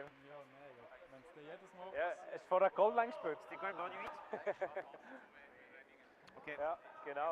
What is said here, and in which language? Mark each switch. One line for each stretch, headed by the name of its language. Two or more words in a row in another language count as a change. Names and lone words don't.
German: Ja, nee, wenn es jedes Mal... Ja, es ist vor der Goal lang gespielt.
French: C'est quoi le bord du 8? Ok.
German: Ja, genau.